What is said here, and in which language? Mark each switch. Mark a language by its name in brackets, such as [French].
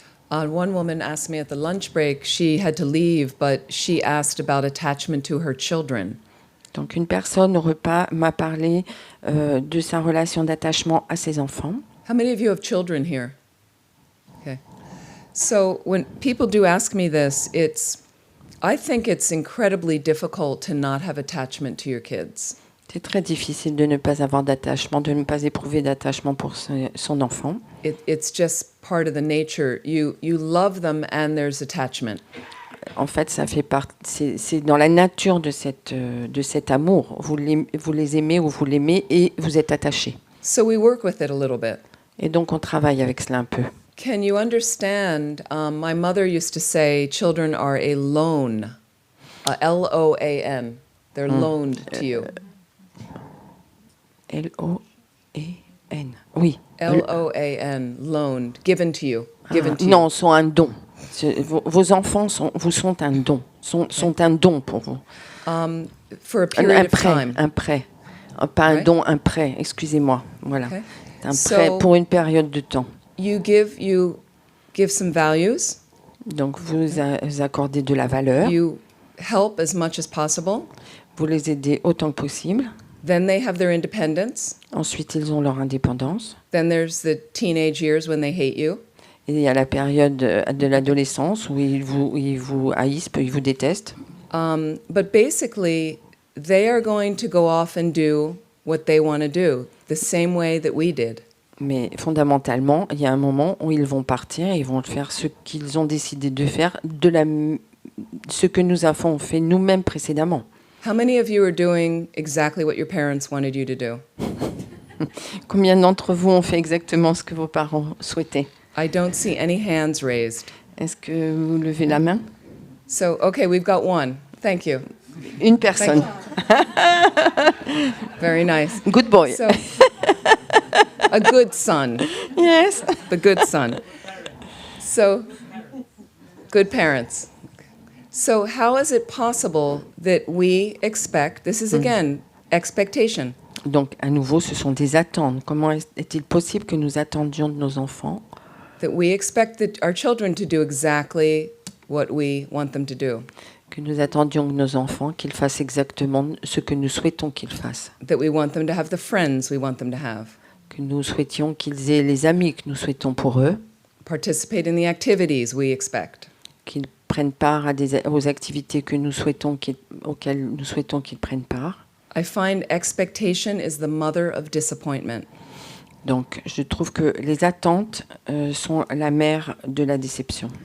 [English] One woman asked me at the lunch break, she had to leave, but she asked about attachment to her children. [French] Donc une personne au repas m'a parlé de sa relation d'attachement à ses enfants. [English] How many of you have children here? Okay. So when people do ask me this, I think it's incredibly difficult to not have attachment to your kids. [French] C'est très difficile de ne pas avoir d'attachement, de ne pas éprouver d'attachement pour son enfant. [English] It's just part of the nature. You love them and there's attachment. [French] En fait, ça fait partie. C'est dans la nature de cet amour. Vous les aimez ou vous l'aimez et vous êtes attachés. [English] So we work with it a little bit. [French] Et donc on travaille avec cela un peu. [English] Can you understand? My mother used to say, "Children are a loan, L-O-A-N. They're loaned to you." L-O-A-N. [French] Oui. [English] L-O-A-N. Loaned, given to you, given to you. [French] Non, sont un don. Vos enfants vous sont un don. sont un don pour vous. [English] For a period of time. [French] Un prêt. Pas un [English] Right. [French] don, un prêt, excusez-moi. Voilà. [English] Okay. [French] Un [English] So- [French] prêt pour une période de temps. [English] You give some values. [French] Donc vous accordez de la valeur, [English] You help as much as possible. [French] vous les aidez autant que possible. [English] Then they have their independence. [French] Ensuite, ils ont leur indépendance. [English] Then there's the teenage years when they hate you. [French] Et il y a la période de l'adolescence où ils vous haïssent, ils vous détestent. [English] But basically, they are going to go off and do what they want to do, the same way that we did. [French] Mais fondamentalement, il y a un moment où ils vont partir et ils vont faire ce qu'ils ont décidé de faire, ce que nous avons fait nous-mêmes précédemment. [English] How many of you are doing exactly what your parents wanted you to do? [French] Combien d'entre vous ont fait exactement ce que vos parents souhaitaient? [English] I don't see any hands raised. [French] Est-ce que vous levez la main? [English] So, okay, we've got one. Thank you. [French] Une personne. [English] Very nice. Good boy. So, a good son, Yes. the good son. So, good parents. So, how is it possible that we expect, this is again expectation, [French] Donc, à nouveau, ce sont des attentes. Comment est-il possible que nous attendions de nos enfants [English] that we expect our children to do exactly what we want them to do, [French] que nous attendions de nos enfants qu'ils fassent exactement ce que nous souhaitons qu'ils fassent, [English] that we want them to have the friends we want them to have, [French] que nous souhaitions qu'ils aient les amis que nous souhaitons pour eux, [English] participate in the activities we expect. [French] qu'ils prennent part aux activités que nous souhaitons auxquelles nous souhaitons qu'ils prennent part. [English] I find expectation is the mother of disappointment. [French] Donc, je trouve que les attentes sont la mère de la déception.